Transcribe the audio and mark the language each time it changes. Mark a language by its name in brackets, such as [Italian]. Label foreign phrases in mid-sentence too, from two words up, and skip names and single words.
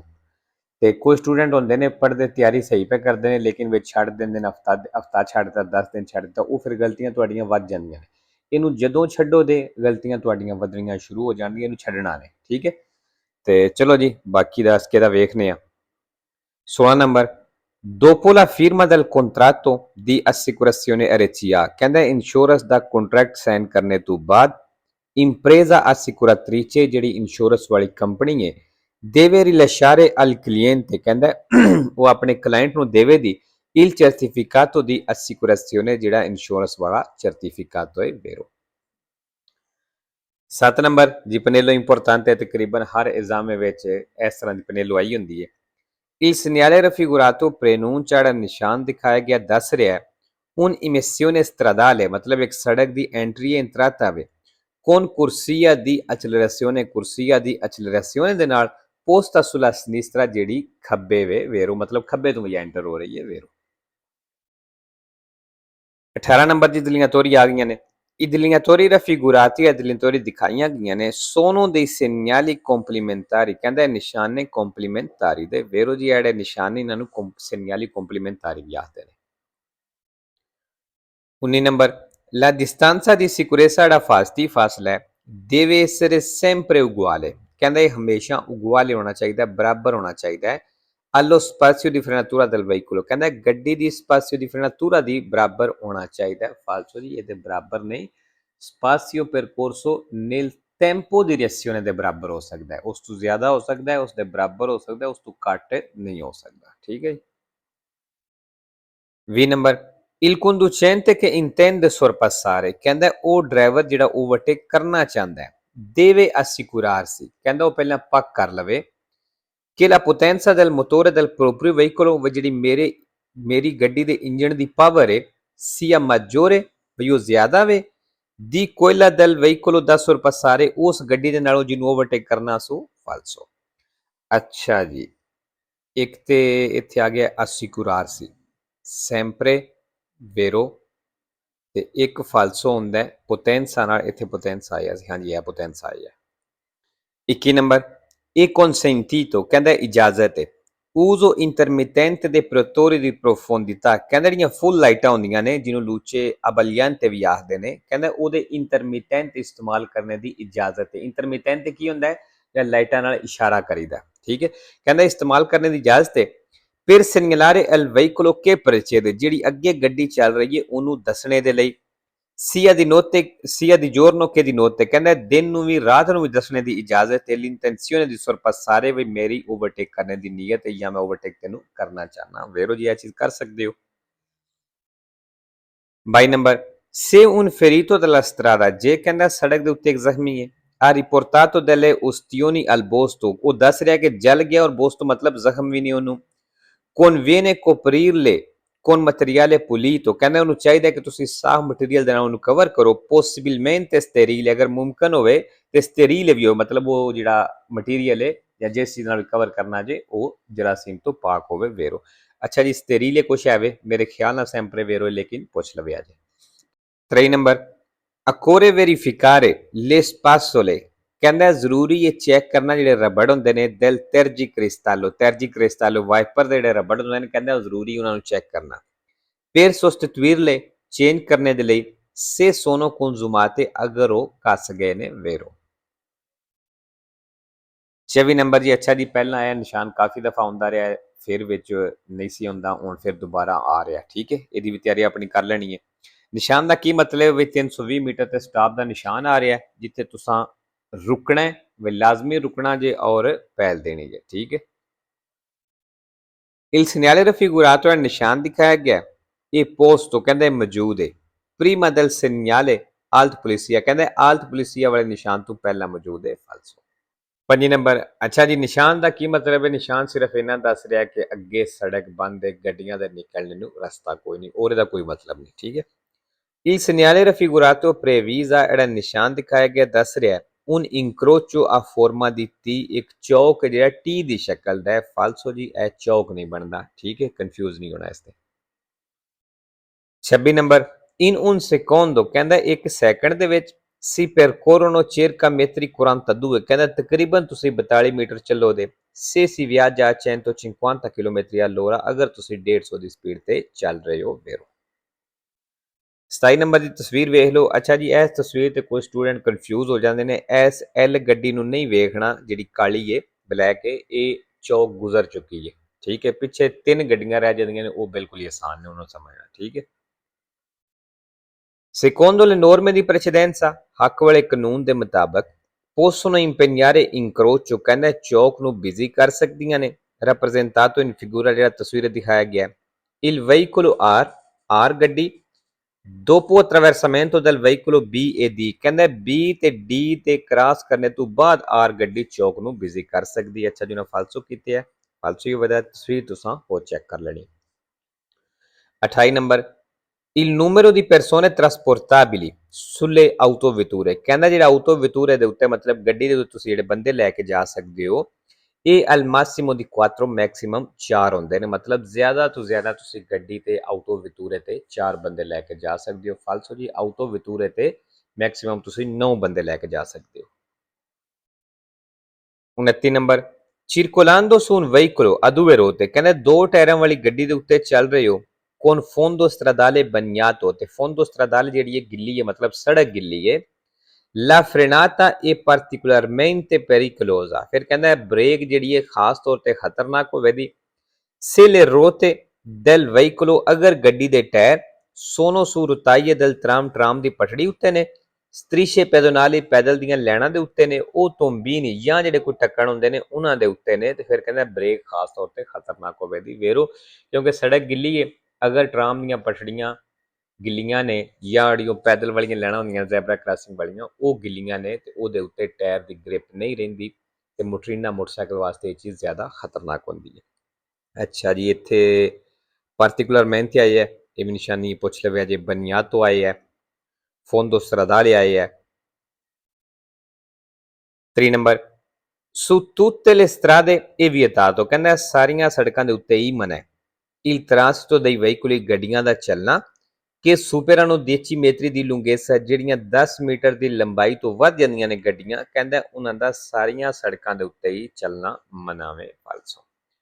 [Punjabi] ਤੇ ਕੋਈ ਸਟੂਡੈਂਟ ਹੁੰਦੇ ਨੇ ਪੜ੍ਹਦੇ ਤਿਆਰੀ ਸਹੀ ਪੇ ਕਰਦੇ ਨੇ ਲੇਕਿਨ ਵਿੱਚ ਛੱਡ ਦਿੰਦੇ ਨੇ, ਹਫਤਾ ਛੱਡਤਾ, 10 ਦਿਨ ਛੱਡਤਾ, ਉਹ ਫਿਰ ਗਲਤੀਆਂ ਤੁਹਾਡੀਆਂ ਵੱਧ ਜਾਂਦੀਆਂ ਨੇ। ਇਹਨੂੰ ਜਦੋਂ ਛੱਡੋ ਦੇ ਗਲਤੀਆਂ ਤੁਹਾਡੀਆਂ ਵਧਣੀਆਂ ਸ਼ੁਰੂ ਹੋ ਜਾਂਦੀਆਂ, ਇਹਨੂੰ ਛੱਡਣਾ ਨੇ, ਠੀਕ ਹੈ। ਤੇ ਚਲੋ ਜੀ ਬਾਕੀ ਦਾ ਅਸਕੇ ਦਾ ਵੇਖਨੇ ਆ। 16 ਨੰਬਰ [Italian] dopo la firma del contratto di assicurazione RCA, [Punjabi] ਕਹਿੰਦਾ ਇੰਸ਼ੋਰੈਂਸ ਦਾ ਕੰਟਰੈਕਟ ਸਾਈਨ ਕਰਨੇ ਤੋਂ ਬਾਅਦ [Italian] impresa assicuratrice [Punjabi] ਜਿਹੜੀ ਇੰਸ਼ੋਰੈਂਸ ਵਾਲੀ ਕੰਪਨੀ ਹੈ [Italian] deve rilasciare al cliente, [Punjabi] ਕਹਿੰਦਾ ਉਹ ਆਪਣੇ ਕਲਾਇੰਟ ਨੂੰ ਦੇਵੇਗੀ [Italian] il certificato di assicurazione [Punjabi] ਜਿਹੜਾ ਇੰਸ਼ੋਰੈਂਸ ਵਾਲਾ certificato ਹੈ vero। 7 ਨੰਬਰ ਜੀ ਪਨੇਲੋ ਇੰਪੋਰਟੈਂਟ ਹੈ, ਤਕਰੀਬਨ ਹਰ ਐਗਜ਼ਾਮ ਵਿੱਚ ਇਸ ਤਰ੍ਹਾਂ ਦੀ ਪਨੇਲੋ ਆਈ ਹੁੰਦੀ ਹੈ। [Italian] Il segnale raffigurato preannuncia [Punjabi] ਨਿਸ਼ਾਨ ਦਿਖਾਇਆ ਗਿਆ ਦੱਸ ਰਿਹਾ ਹੈ [Italian] un'emissione stradale, [Punjabi] ਮਤਲਬ ਇੱਕ ਸੜਕ ਦੀ ਐਂਟਰੀ ਹੈ entrata ਵੇ [Italian] con corsia di accelerazione, corsia di accelerazione [Punjabi] ਦੇ ਨਾਲ [Italian] posta sulla sinistra [Punjabi] ਜਿਹੜੀ ਖੱਬੇ ਵੇ vero, ਮਤਲਬ ਖੱਬੇ ਤੋਂ ਵੀ ਐਂਟਰ ਹੋ ਰਹੀ ਹੈ vero। 18 ਨੰਬਰ ਦੀ delineatori ਆ ਗਈਆਂ ਨੇ। [Italian] I delineatori raffigurati e delineatori [Punjabi] ਦਿਖਾਈਆਂ ਗਈਆਂ ਨੇ [Italian] sono dei segnali complementari, [Punjabi] ਕਹਿੰਦਾ ਇਹ ਨਿਸ਼ਾਨ ਨੇ complementari ਦੇ vero ਜੀ। ਜਿਹੜੇ ਨਿਸ਼ਾਨ ਨੇ ਇਹਨਾਂ ਨੂੰ [Italian] segnali complementari [Punjabi] ਵੀ ਆਖਦੇ ਨੇ। [Italian] 19 ਨੰਬਰ la distanza di sicurezza [Punjabi] ਜਿਹੜਾ ਫਾਸਲਾ ਹੈ [Italian] deve essere sempre uguale, [Punjabi] ਕਹਿੰਦਾ ਇਹ ਹਮੇਸ਼ਾ uguale ਹੋਣਾ ਚਾਹੀਦਾ, ਬਰਾਬਰ ਹੋਣਾ ਚਾਹੀਦਾ ਹੈ। [Italian] allo spazio di frenatura del veicolo, [Punjabi] ਕਹਿੰਦਾ ਗੱਡੀ ਦੀ [Italian] spazio di frenatura [Punjabi] ਦੀ ਬਰਾਬਰ ਹੋਣਾ ਚਾਹੀਦਾ। ਫਾਲਸੋ ਜੀ ਇਹਦੇ ਬਰਾਬਰ ਨਹੀਂ, [Italian] spazio percorso nel tempo di reazione [Punjabi] ਦੇ ਬਰਾਬਰ ਹੋ ਸਕਦਾ ਹੈ, ਉਸ ਤੋਂ ਜ਼ਿਆਦਾ ਹੋ ਸਕਦਾ ਹੈ, ਉਸ ਦੇ ਬਰਾਬਰ ਹੋ ਸਕਦਾ ਹੈ, ਉਸ ਤੋਂ ਘੱਟ ਨਹੀਂ ਹੋ ਸਕਦਾ, ਠੀਕ ਹੈ। [Italian] 20 ਨੰਬਰ il conducente che intende sorpassare, [Punjabi] ਕਹਿੰਦਾ ਉਹ ਡਰਾਈਵਰ ਜਿਹੜਾ ਓਵਰਟੇਕ ਕਰਨਾ ਚਾਹੁੰਦਾ ਹੈ [Italian] deve assicurarsi, [Punjabi] ਕਹਿੰਦਾ ਉਹ ਪਹਿਲਾਂ ਪੱਕ ਕਰ ਲਵੇ ਕਿ [Italian] la potenza del motore del proprio veicolo, [Punjabi] ਜਿਹੜੀ ਮੇਰੀ ਗੱਡੀ ਦੇ ਇੰਜਣ ਦੀ ਪਾਵਰ ਹੈ [Italian] sia maggiore, [Punjabi] ਵੀ ਉਹ ਜ਼ਿਆਦਾ ਵੇ [Italian] di quella del veicolo da sorpassare, [Punjabi] ਉਸ ਗੱਡੀ ਦੇ ਨਾਲੋਂ ਜਿਹਨੂੰ ਓਵਰਟੇਕ ਕਰਨਾ ਸੋ ਫਾਲਸੋ। ਅੱਛਾ ਜੀ, ਇੱਕ ਤੇ ਇੱਥੇ ਆ ਗਿਆ [Italian] assicurarsi sempre vero [Punjabi] ਤੇ ਇੱਕ ਫਾਲਸੋ ਹੁੰਦਾ ਹੈ ਪੋਟੈਂਸਾ ਨਾਲ, ਇੱਥੇ ਪੋਟੈਂਸਾ ਆਇਆ ਸੀ, ਹਾਂਜੀ ਇਹ ਪੋਟੈਂਸਾ ਆਇਆ। 21 ਨੰਬਰ ਇਹ [Italian] consentito, [Punjabi] ਕਹਿੰਦਾ ਇਜਾਜ਼ਤ ਹੈ [Italian] uso intermittente dei protettori di profondità, [Punjabi] ਕਹਿੰਦਾ ਜਿਹੜੀਆਂ ਫੁੱਲ ਲਾਈਟਾਂ ਹੁੰਦੀਆਂ ਨੇ ਜਿਹਨੂੰ [Italian] luci abbaglianti [Punjabi] ਵੀ ਆਖਦੇ ਨੇ, ਕਹਿੰਦਾ ਉਹਦੇ ਇੰਟਰਮੀਟੈਂਟ ਇਸਤੇਮਾਲ ਕਰਨੇ ਦੀ ਇਜਾਜ਼ਤ ਹੈ। ਇੰਟਰਮੀਟੈਂਟ ਕੀ ਹੁੰਦਾ ਹੈ, ਜਾਂ ਲਾਈਟਾਂ ਨਾਲ ਇਸ਼ਾਰਾ ਕਰੀਦਾ, ਠੀਕ ਹੈ। ਕਹਿੰਦਾ ਇਸਤੇਮਾਲ ਕਰਨੇ ਦੀ ਇਜਾਜ਼ਤ ਹੈ [Italian] per segnalare al veicolo che procede, [Punjabi] ਜਿਹੜੀ ਅੱਗੇ ਗੱਡੀ ਚੱਲ ਰਹੀ ਹੈ ਉਹਨੂੰ ਦੱਸਣੇ ਦੇ ਲਈ [Italian] sia di notte sia di giorno che di notte, [Punjabi] ਕਹਿੰਦਾ ਦਿਨ ਨੂੰ ਵੀ ਰਾਤ ਨੂੰ ਵੀ ਦੱਸਣੇ ਦੀ ਇਜਾਜ਼ਤ ਹੈ। [Italian] l'intenzione di sorpassare, [Punjabi] ਵੀ ਮੇਰੀ ਓਵਰਟੇਕ ਕਰਨੇ ਦੀ ਨੀਅਤ ਹੈ ਜਾਂ ਮੈਂ ਓਵਰਟੇਕ ਤੈਨੂੰ ਕਰਨਾ ਚਾਹਨਾ vero ਜੀ, ਇਹ ਚੀਜ਼ ਕਰ ਸਕਦੇ ਹੋ। [Italian] 22 ਨੰਬਰ se un ferito della strada, [Punjabi] ਜੇ ਕਹਿੰਦਾ ਸੜਕ ਦੇ ਉੱਤੇ ਇੱਕ ਜ਼ਖਮੀ ਹੈ [Italian] ha riportato delle ustioni al posto, [Punjabi] ਉਹ ਦੱਸ ਰਿਹਾ ਕਿ ਜਲ ਗਿਆ ਔਰ posto ਮਤਲਬ ਜ਼ਖਮ ਵੀ ਨਹੀਂ ਉਹਨੂੰ। [Italian] conviene coprirle con materiale pulito, [Punjabi] ਕਹਿੰਦਾ ਉਹਨੂੰ ਚਾਹੀਦਾ ਕਿ ਤੁਸੀਂ ਸਾਫ਼ ਮਟੀਰੀਅਲ ਦੇ ਨਾਲ ਉਹਨੂੰ ਕਵਰ ਕਰੋ [Italian] possibilmente sterile, [Punjabi] ਅਗਰ ਮੁਮਕਨ ਹੋਵੇ ਤੇ ਸਟੇਰੀਲ ਵੀ ਹੋ, ਮਤਲਬ ਉਹ ਜਿਹੜਾ ਮਟੀਰੀਅਲ ਹੈ ਜਾਂ ਜਿਸ ਚੀਜ਼ ਨਾਲ ਕਵਰ ਕਰਨਾ ਜੇ ਉਹ ਜਰਾਸੀਮ ਤੋਂ ਪਾਕ ਹੋਵੇ ਵੇਰੋ। ਅੱਛਾ ਜੀ ਸਟੇਰੀਲੇ ਕੁਛ ਹੈਵੇ ਮੇਰੇ ਖਿਆਲ ਨਾਲ [Italian] sempre vero [Punjabi] ਲੇਕਿਨ ਪੁੱਛ ਲਵੇ ਅਜੇ। 3 ਨੰਬਰ [Italian] occorre verificare le spassole [Punjabi] ਕਹਿੰਦਾ ਜ਼ਰੂਰੀ ਇਹ ਚੈੱਕ ਕਰਨਾ ਜਿਹੜੇ ਰਬੜ ਹੁੰਦੇ ਨੇ [Italian] del tergi cristallo [Punjabi] ਵਾਈਪਰ ਦੇ ਜਿਹੜੇ ਰਬੜ ਹੁੰਦੇ ਨੇ ਕਹਿੰਦਾ ਜ਼ਰੂਰੀ ਉਹਨਾਂ ਨੂੰ ਚੈੱਕ ਕਰਨਾ। [Italian] per sostituirle [Punjabi] ਚੇਂਜ ਕਰਨੇ ਦੇ ਲਈ [Italian] se sono consumate [Punjabi] ਅਗਰ ਉਹ ਕੱਸ ਗਏ ਨੇ ਵੇਰੋ। 24 ਨੰਬਰ ਜੀ ਅੱਛਾ ਜੀ ਪਹਿਲਾਂ ਇਹ ਨਿਸ਼ਾਨ ਕਾਫੀ ਦਫਾ ਆਉਂਦਾ ਰਿਹਾ ਫਿਰ ਵਿੱਚ ਨਹੀਂ ਸੀ ਆਉਂਦਾ ਹੁਣ ਫਿਰ ਦੁਬਾਰਾ ਆ ਰਿਹਾ ਠੀਕ ਹੈ ਇਹਦੀ ਵੀ ਤਿਆਰੀ ਆਪਣੀ ਕਰ ਲੈਣੀ ਹੈ। ਨਿਸ਼ਾਨ ਦਾ ਕੀ ਮਤਲਬ ਵੀ 320 ਮੀਟਰ ਤੇ ਸਟਾਪ ਦਾ ਨਿਸ਼ਾਨ ਆ ਰਿਹਾ ਜਿੱਥੇ ਤੁਸੀਂ ਰੁਕਣਾ ਵੀ ਲਾਜ਼ਮੀ ਰੁਕਣਾ ਜੇ ਔਰ ਪਹਿਲ ਦੇਣੀ ਜੇ ਠੀਕ ਹੈ। [Italian] Il segnale raffigurato è [Punjabi] ਨਿਸ਼ਾਨ ਦਿਖਾਇਆ ਗਿਆ ਇਹ ਪੋਸਟੋ ਕਹਿੰਦੇ ਮੌਜੂਦ ਹੈ [Italian] prima del segnale alt polizia [Punjabi] ਕਹਿੰਦੇ [Italian] alt polizia [Punjabi] ਵਾਲੇ ਨਿਸ਼ਾਨ ਤੋਂ ਪਹਿਲਾਂ ਮੌਜੂਦ ਹੈ ਫਾਲਸੋ। 5 ਨੰਬਰ ਅੱਛਾ ਜੀ ਨਿਸ਼ਾਨ ਦਾ ਕੀ ਮਤਲਬ ਹੈ ਨਿਸ਼ਾਨ ਸਿਰਫ ਇਹਨਾਂ ਦੱਸ ਰਿਹਾ ਕਿ ਅੱਗੇ ਸੜਕ ਬੰਦ ਹੈ ਗੱਡੀਆਂ ਦੇ ਨਿਕਲਣ ਨੂੰ ਰਸਤਾ ਕੋਈ ਨਹੀਂ ਔਰ ਇਹਦਾ ਕੋਈ ਮਤਲਬ ਨਹੀਂ ਠੀਕ ਹੈ। [Italian] Il segnale raffigurato previsa [Punjabi] ਜਿਹੜਾ ਨਿਸ਼ਾਨ ਦਿਖਾਇਆ ਗਿਆ ਦੱਸ ਰਿਹਾ [Italian] un incrocio a forma di T [Punjabi] ਇੱਕ ਚੌਕ ਜਿਹੜਾ T ਦੀ ਸ਼ਕਲ ਦਾ ਹੈ ਫਾਲਸੋ ਜੀ ਇਹ ਚੌਕ ਨਹੀਂ ਬਣਦਾ ਠੀਕ ਹੈ ਕਨਫਿਊਜ਼ ਨਹੀਂ ਹੋਣਾ ਇਸ ਤੇ। 26 ਨੰਬਰ [Italian] in un secondo [Punjabi] ਕਹਿੰਦਾ 1 ਸੈਕਿੰਡ ਦੇ ਵਿੱਚ [Italian] si percorrono circa metri 42 [Punjabi] ਕਹਿੰਦਾ ਤਕਰੀਬਨ ਤੁਸੀਂ 42 ਮੀਟਰ ਚੱਲੋਗੇ [Italian] se si viaggia a 150 km all'ora [Punjabi] ਅਗਰ ਤੁਸੀਂ 150 ਦੀ ਸਪੀਡ ਤੇ ਚੱਲ ਰਹੇ ਹੋ ਵੇਰੋ। 27 ਨੰਬਰ ਦੀ ਤਸਵੀਰ ਵੇਖ ਲਓ ਅੱਛਾ ਜੀ ਇਸ ਤਸਵੀਰ ਤੇ ਕੋਈ ਸਟੂਡੈਂਟ ਕਨਫਿਊਜ਼ ਹੋ ਜਾਂਦੇ ਨੇ ਇਸ ਐਲ ਗੱਡੀ ਨੂੰ ਨਹੀਂ ਵੇਖਣਾ ਜਿਹੜੀ ਕਾਲੀ ਏ ਬਲੈਕ ਏ ਇਹ ਚੌਕ ਗੁਜ਼ਰ ਚੁੱਕੀ ਹੈ ਠੀਕ ਹੈ ਪਿੱਛੇ 3 ਗੱਡੀਆਂ ਰਹਿ ਜਾਂਦੀਆਂ ਨੇ ਉਹ ਬਿਲਕੁਲ ਹੀ ਆਸਾਨ ਨੇ ਉਹਨੂੰ ਸਮਝਣਾ ਠੀਕ ਹੈ। [Italian] Secondo le norme di precedenza [Punjabi] ਹੱਕ ਵਾਲੇ ਕਾਨੂੰਨ ਦੇ ਮੁਤਾਬਕ [Italian] possono impegnare incrocio [Punjabi] ਕਹਿੰਦਾ ਚੌਕ ਨੂੰ ਬਿਜ਼ੀ ਕਰ ਸਕਦੀਆਂ ਨੇ [Italian] rappresentato in figura [Punjabi] ਜਿਹੜਾ ਤਸਵੀਰ ਦਿਖਾਇਆ ਗਿਆ [Italian] il veicolo R [Punjabi] ਗੱਡੀ [Italian] dopo attraversamento del veicolo B e D [Punjabi] ਕਹਿੰਦਾ B ਤੇ D ਤੇ ਕ੍ਰਾਸ ਕਰਨੇ ਤੋਂ ਬਾਅਦ R ਗੱਡੀ ਚੌਕ ਨੂੰ ਬਿਜ਼ੀ ਕਰ ਸਕਦੀ ਹੈ। ਅੱਛਾ ਜੀ ਨਾ ਫਾਲਸੋ ਕੀਤੇ ਹੈ ਫਾਲਸੋ ਹੀ ਵਜ੍ਹਾ ਤਸਵੀਰ ਤੁਸੀਂ ਹੋਰ ਚੈੱਕ ਕਰ ਲੈਣੀ। 28 ਨੰਬਰ [Italian] il numero di persone trasportabili sulle autovetture [Punjabi] ਕਹਿੰਦਾ ਜਿਹੜਾ autovetture ਦੇ ਉੱਤੇ ਮਤਲਬ ਗੱਡੀ ਦੇ ਉੱਤੇ ਤੁਸੀਂ ਜਿਹੜੇ ਬੰਦੇ ਲੈ ਕੇ ਜਾ ਸਕਦੇ ਹੋ ਇਹ [Italian] al massimo di 4 [Punjabi] ਮੈਕਸਿਮਮ 4 ਹੁੰਦੇ ਨੇ ਮਤਲਬ ਜ਼ਿਆਦਾ ਤੋਂ ਜ਼ਿਆਦਾ ਤੁਸੀਂ ਗੱਡੀ ਤੇ autovetture ਤੇ 4 ਬੰਦੇ ਲੈ ਕੇ ਜਾ ਸਕਦੇ ਹੋ ਫਾਲਸੋ ਜੀ autovetture ਤੇ ਮੈਕਸਿਮਮ ਤੁਸੀਂ 9 ਬੰਦੇ ਲੈ ਕੇ ਜਾ ਸਕਦੇ ਹੋ। 29 ਨੰਬਰ [Italian] circolando su un veicolo a 2 ruote [Punjabi] ਕਹਿੰਦੇ 2 ਟਾਇਰਾਂ ਵਾਲੀ ਗੱਡੀ ਦੇ ਉੱਤੇ ਚੱਲ ਰਹੇ ਹੋ [Italian] con fondo stradale bagnato [Punjabi] ਤੇ [Italian] fondo stradale [Punjabi] ਜਿਹੜੀ ਹੈ ਗਿੱਲੀ ਹੈ ਮਤਲਬ ਸੜਕ ਗਿੱਲੀ ਹੈ [Italian] la frenata è particolarmente pericolosa [Punjabi] ਫਿਰ ਕਹਿੰਦਾ ਬ੍ਰੇਕ ਜਿਹੜੀ ਹੈ ਖਾਸ ਤੌਰ ਤੇ ਖਤਰਨਾਕ ਹੋਵੇਗੀ [Italian] se le ruote del veicolo [Punjabi] ਅਗਰ ਗੱਡੀ ਦੇ ਟਾਇਰ sono [Italian] su rotaie del tram [Punjabi] ਦੀ ਪਟੜੀ ਉੱਤੇ ਨੇ [Italian] strisce pedonali [Punjabi] ਪੈਦਲ ਦੀਆਂ ਲਾਈਨਾਂ ਦੇ ਉੱਤੇ ਨੇ ਉਹ ਤੋਂਬੀਨੀ ਜਾਂ ਜਿਹੜੇ ਕੋਈ ਟੱਕਣ ਹੁੰਦੇ ਨੇ ਉਹਨਾਂ ਦੇ ਉੱਤੇ ਨੇ ਤੇ ਫਿਰ ਕਹਿੰਦਾ ਬ੍ਰੇਕ ਖਾਸ ਤੌਰ ਤੇ ਖਤਰਨਾਕ ਹੋਵੇਗੀ ਵੇਰੋ ਕਿਉਂਕਿ ਸੜਕ ਗਿੱਲੀ ਹੈ ਅਗਰ ਟਰਾਮ ਦੀਆਂ ਪਟੜੀਆਂ ਗਿੱਲੀਆਂ ਨੇ ਜਾਂ ਜਿਹੜੀਆਂ ਪੈਦਲ ਵਾਲੀਆਂ ਲਾਈਨਾਂ ਹੁੰਦੀਆਂ [English] zebra crossing [Punjabi] ਵਾਲੀਆਂ ਉਹ ਗਿੱਲੀਆਂ ਨੇ ਤੇ ਉਹਦੇ ਉੱਤੇ ਟਾਇਰ ਦੀ ਗ੍ਰਿਪ ਨਹੀਂ ਰਹਿੰਦੀ ਤੇ ਮੋਟਰੀਨਾ ਮੋਟਰਸਾਈਕਲ ਵਾਸਤੇ ਇਹ ਚੀਜ਼ ਜ਼ਿਆਦਾ ਖਤਰਨਾਕ ਹੁੰਦੀ ਹੈ। ਅੱਛਾ ਜੀ ਇੱਥੇ ਪਾਰਟਿਕੂਲਰmente ਆਈ ਹੈ ਇਹ ਵੀ ਨਿਸ਼ਾਨੀ ਪੁੱਛ ਲਵੇ ਜੇ ਬਨਿਆਤੋ ਆਈ ਹੈ [Italian] fondo stradale [Punjabi] ਆਈ ਹੈ। 3 ਨੰਬਰ [Italian] su tutte le strade è vietato [Punjabi] ਕਹਿੰਦਾ ਸਾਰੀਆਂ ਸੜਕਾਂ ਦੇ ਉੱਤੇ ਹੀ ਮਨਾ ਹੈ [Italian] il transito dei veicoli [Punjabi] ਗੱਡੀਆਂ ਦਾ ਚੱਲਣਾ ਕਿ [Italian] superano 10 metri [Punjabi] ਦੀ lunghezza ਜਿਹੜੀਆਂ 10 ਮੀਟਰ ਦੀ ਲੰਬਾਈ ਤੋਂ ਵੱਧ ਜਾਂਦੀਆਂ ਨੇ ਗੱਡੀਆਂ ਕਹਿੰਦਾ ਉਹਨਾਂ ਦਾ ਸਾਰੀਆਂ ਸੜਕਾਂ ਦੇ ਉੱਤੇ ਹੀ ਚੱਲਣਾ ਮਨਾਵੇ ਫਾਲਸੋ।